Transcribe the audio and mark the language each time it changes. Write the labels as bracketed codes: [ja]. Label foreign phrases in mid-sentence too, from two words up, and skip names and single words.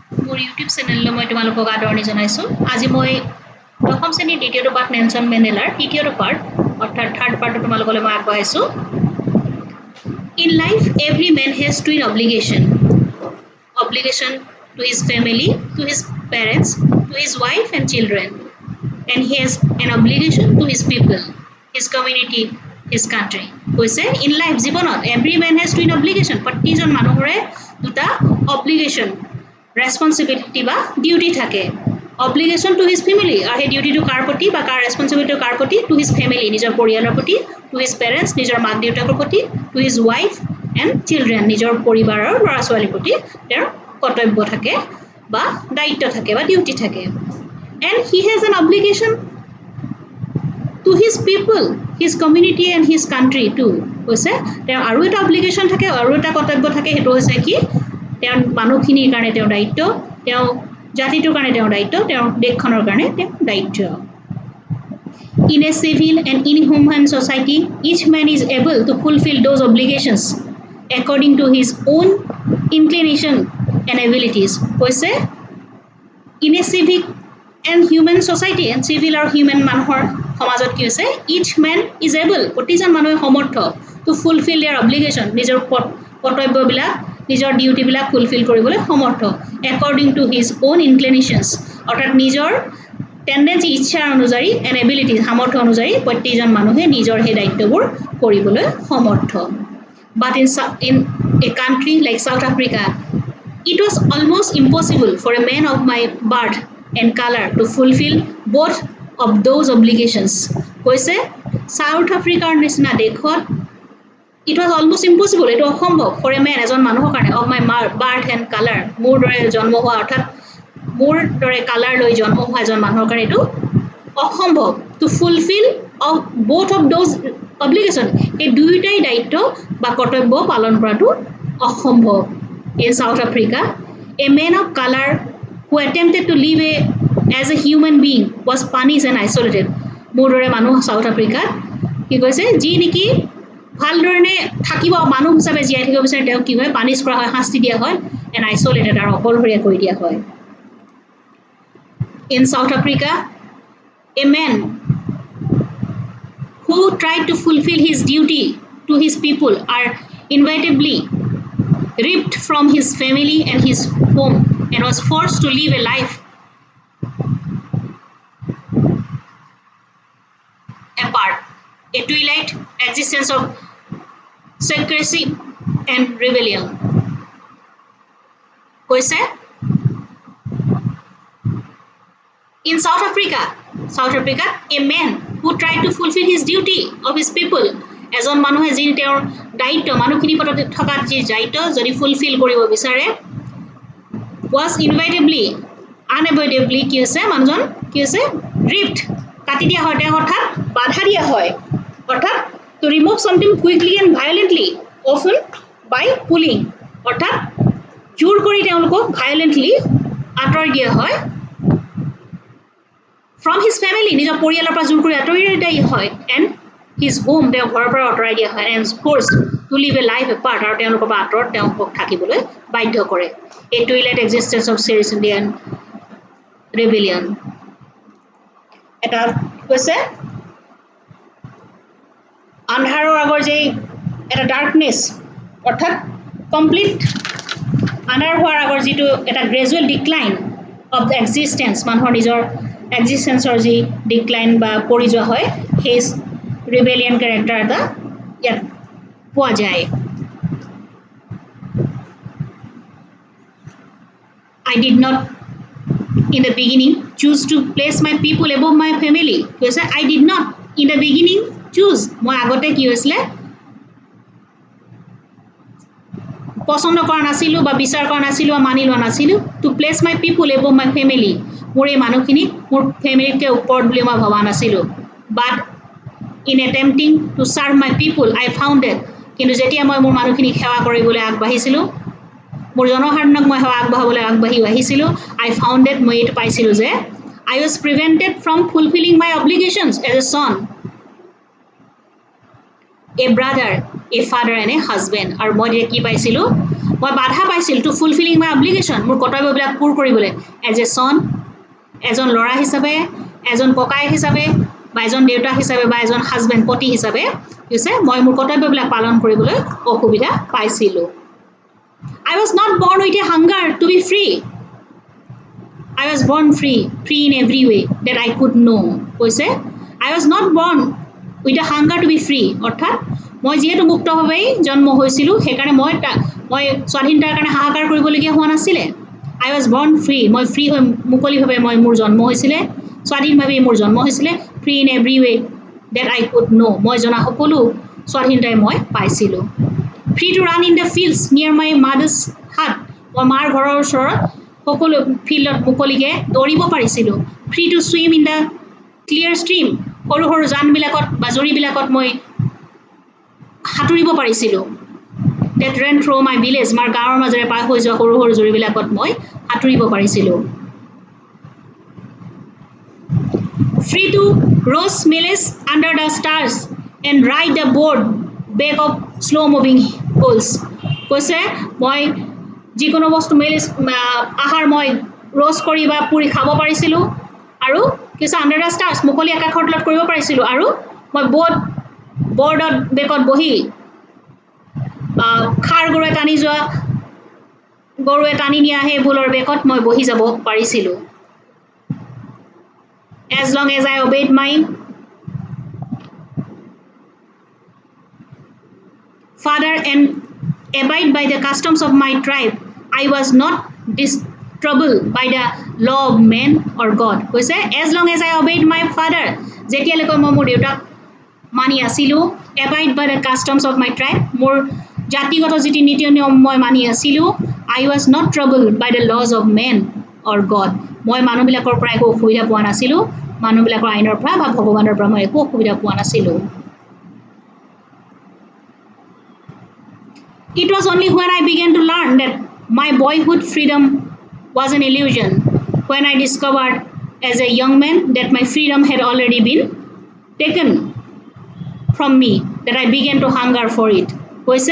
[as] মোৰ ইউটিউব চেনেললৈ মই তোমালোকক আদৰণি জনাইছোঁ। আজি মই দশম শ্ৰেণীৰ দ্বিতীয়টো পাঠ নেলছন মেণ্ডেলাৰ তৃতীয়টো পাঠ অৰ্থাৎ [en] third partটো [as] তোমালোকলৈ মই আগবঢ়াইছোঁ। [en] In life, every man has twin obligation to his family, to his parents, to his wife and children, and he has an obligation to his people, his community, his country. কৈছে in life জীৱনত every man has twin obligation, [as] প্ৰতিজন মানুহৰে দুটা [en] obligation, responsibility [as] বা duty থাকে। [en] obligation to his family, [as] আৰু সেই ডিউটিটো কাৰ প্ৰতি বা কাৰ ৰেছপন্সিবিলিটি কাৰ প্ৰতি, [en] to his family [as] নিজৰ পৰিয়ালৰ প্ৰতি, [en] to his parents [as] নিজৰ মাক দেউতাকৰ প্ৰতি, [en] to his wife and children [as] নিজৰ পৰিবাৰৰ ল'ৰা ছোৱালীৰ প্ৰতি তেওঁৰ কৰ্তব্য থাকে বা দায়িত্ব থাকে বা ডিউটি থাকে। [en] and he has an obligation to his people, his community and his country too. [as] কৈছে তেওঁৰ আৰু এটা obligation থাকে, আৰু এটা কৰ্তব্য থাকে, সেইটো হৈছে কি তেওঁৰ মানুহখিনিৰ কাৰণে তেওঁৰ দায়িত্ব, তেওঁ জাতিটোৰ কাৰণে তেওঁৰ দায়িত্ব, তেওঁৰ দেশখনৰ কাৰণে তেওঁৰ দায়িত্ব। [en] In a civil and inhuman society, each man is able to fulfill those obligations according to his own inclination and abilities. কৈছে in a civic and human society, and civil or human [as] মানুহৰ সমাজত কি হৈছে [en] each man is able, [as] প্ৰতিজন মানুহে সমৰ্থ [en] to fulfill their obligation, [as] নিজৰ কৰ্তব্যবিলাক নিজৰ ডিউটিবিলাক ফুলফিল কৰিবলৈ সমৰ্থ [en] according to his own inclinations, [as] অৰ্থাৎ নিজৰ টেন্ডেন্সি ইচ্ছা অনুযায়ী [en] and ability [as] সামৰ্থ্য অনুযায়ী প্ৰতিজন মানুহে নিজৰ সেই দায়িত্ববোৰ কৰিবলৈ সমৰ্থ। [en] But in a country like South Africa, it was almost impossible for a man of my birth and color to fulfill both of those obligations. কৈছে South Africa [as] নিচিনা দেশত [en] it was almost impossible, [as] এটা অসম্ভৱ [en] for a man [as] এজন মানুহৰ কাৰণে [en] of my birth and color, [as] মোৰ দৰে জন্ম হোৱা অৰ্থাৎ মোৰ দৰে কালাৰ লৈ জন্ম হোৱা এজন মানুহৰ কাৰণে এইটো অসম্ভৱ [en] to fulfill of both of those obligation, [as] এই দুইটাই দায়িত্ব বা কৰ্তব্য পালন কৰাটো অসম্ভৱ। [en] In South Africa, a man of color who attempted to live as a human being was punished and isolated. [as] মোৰ দৰে মানুহ সাউথ আফ্ৰিকাত কি কৈছে যি নেকি ভালদৰে থাকিব মানুহ হিচাপে জীয়াই থাকিব বিচাৰে তেওঁক কি হয় পানিছ কৰা হয়, শাস্তি দিয়া হয় [en] and isolated [as] আৰু অকলশৰীয়া কৰি দিয়া হয়। [en] In South Africa, a man who tried to fulfill his duty to his people are inevitably ripped from his family and his home and was forced to live a life apart, a twilight existence of secrecy and rebellion. কৈছে in South Africa, a man who tried to fulfill his duty of his people, [as] এজন মানুহে যি তেওঁৰ দায়িত্ব মানুহখিনি প্ৰতি থকা যি দায়িত্ব যদি ফুলফিল কৰিব বিচাৰে [en] was inevitably unavoidably [as] কি হৈছে মানুহজন কি হৈছে ripped কাটি দিয়া হয়, তেওঁ অৰ্থাৎ বাধা দিয়া হয়, অৰ্থাৎ [en] to remove something quickly and violently, often by pulling, [as] অৰ্থাৎ জোৰ কৰি তেওঁলোকক violently আঁতৰাই দিয়া হয় [en] from his family, [as] নিজৰ পৰিয়ালৰ পৰা জোৰ কৰি আঁতৰাই দিয়া হয় [en] and his home, [as] তেওঁ ঘৰৰ পৰা আঁতৰাই দিয়া হয় [en] and forced to live a life apart, [as] আৰু তেওঁলোকৰ পৰা আঁতৰত তেওঁলোকক থাকিবলৈ বাধ্য কৰে। [en] a twilight existence of secrecy and rebellion। [as] এটা কৈছে আন্ধাৰৰ আগৰ যে এটা ডাৰ্কনেছ অৰ্থাৎ কমপ্লিট আন্ধাৰ হোৱাৰ আগৰ যিটো এটা [en] gradual decline of the existence, [as] মানুহৰ নিজৰ এক্সিষ্টেঞ্চৰ যি ডিক্লাইন বা পৰি যোৱা হয় সেই [en] rebellion character [as] এটা ইয়াত পোৱা যায়। [en] I did not in the beginning choose to place my people above my family. কৈছে I did not in the beginning choose, [as] মই আগতে কি হৈছিলে পছন্দ কৰা নাছিলো বা বিচাৰ কৰা নাছিলো বা মানি লোৱা নাছিলো [en] to place my people above my family, [as] মোৰ এই মানুহখিনি মোৰ ফেমিলিতকৈ ওপৰত বুলি মই ভবা নাছিলো। [en] but in attempting to serve my people I found that, [as] কিন্তু যেতিয়া মই মোৰ মানুহখিনিক সেৱা কৰিবলৈ আগবাঢ়িছিলো, মোৰ জনসাধাৰণক মই সেৱা আগবঢ়াবলৈ আগবাঢ়ি আহিছিলো, [en] I found that [as] মই এইটো পাইছিলো যে [en] I was prevented from fulfilling my obligations as a son, a brother, a father and a husband, [as] আৰু মই কি পাইছিলো মই বাধা পাইছিল [en] to fulfilling my obligation [as] মোৰ কৰ্তব্যবিলাক পূৰ কৰিবলৈ এজ [en] a son [as] এজন ল'ৰা হিচাপে এজন ককায়েক হিচাপে বা এজন দেউতাক হিচাপে বা এজন হাজবেণ্ড পতি হিচাপে হৈছে মই মোৰ কৰ্তব্যবিলাক পালন কৰিবলৈ অসুবিধা পাইছিলোঁ [en] I was not born with a hunger to be free I was born free in every way that I could know [as] কৈছে [en] I was not born with a hunger to be free [as] অৰ্থাৎ মই যেহেতু মুক্তভাৱে জন্ম হৈছিলোঁ সেইকাৰণে মই স্বাধীনতাৰ কাৰণে হাহাকাৰ কৰিবলগীয়া হোৱা নাছিলে [en] I was born [as] free মই ফ্ৰী হৈ মুকলিভাৱে মোৰ জন্ম হৈছিলে স্বাধীনভাৱে মোৰ জন্ম হৈছিলে [en] free in every way that I could [as] know মই জনা সকলো স্বাধীনতাই মই পাইছিলোঁ [en] free to run in the fields near my mother's hut [as] মই মাৰ ঘৰৰ ওচৰত সকলো ফিল্ডত মুকলিকে দৌৰিব পাৰিছিলোঁ [en] free to swim in the clear stream [as] সৰু সৰু জানবিলাকত বা জুৰিবিলাকত মই সাঁতুৰিব পাৰিছিলোঁ [en] that ran through my village [as] মাৰ গাঁৱৰ মাজেৰে পাৰ হৈ যোৱা সৰু সৰু জুৰিবিলাকত মই সাঁতুৰিব পাৰিছিলোঁ [en] free to roast maize under the stars and ride the board back of slow moving poles [as] কৈছে মই যিকোনো বস্তু মেইজ আহাৰ মই roast কৰি বা পুৰি খাব পাৰিছিলোঁ আৰু কিছু [en] under the stars [as] মুকলি আকাশৰ তলত কৰিব পাৰিছিলোঁ আৰু মই বৰ্ডত বেকত বহি খাৰ গৰুৱে টানি নিয়া সেই ভুলৰ বেকত মই বহি যাব পাৰিছিলোঁ [en] as long as I obeyed my father and abide by the customs of my tribe I was not troubled by the law of man or God কৈছে as long as I obeyed my father [as] যেতিয়ালৈকে মই মোৰ দেউতাক মানি আছিলোঁ [en] abide by the customs of my tribe [as] মোৰ জাতিগত যিটি নীতি নিয়ম মই মানি আছিলোঁ [en] I was not troubled by the laws of man or God [as] মই মানুহবিলাকৰ পৰা একো অসুবিধা পোৱা নাছিলোঁ [en] মানুহবিলাকৰ আইনৰ পৰা বা ভগৱানৰ পৰা মই একো অসুবিধা পোৱা নাছিলোঁ It was only when I began to learn that my boyhood freedom was an illusion when I discovered as a young man that my freedom had already been taken from me that I began to hunger for it কৈছে